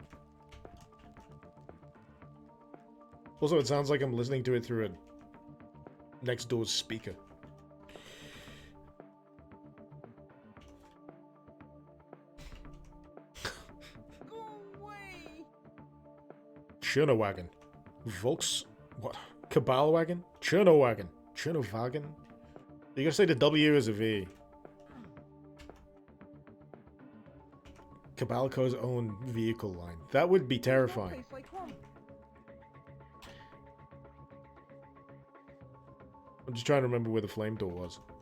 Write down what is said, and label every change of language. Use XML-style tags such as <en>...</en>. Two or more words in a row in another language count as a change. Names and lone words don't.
<en>Also, it sounds like I'm listening to it through a next door's speaker. Go away! Churnowagon. Volks... What? Cabalwagon? Churnowagon. Churnowagon? You gotta say the W as a V. Cabalco's own vehicle line. That would be terrifying. Place like home. I'm just trying to remember where the flame door was.</en>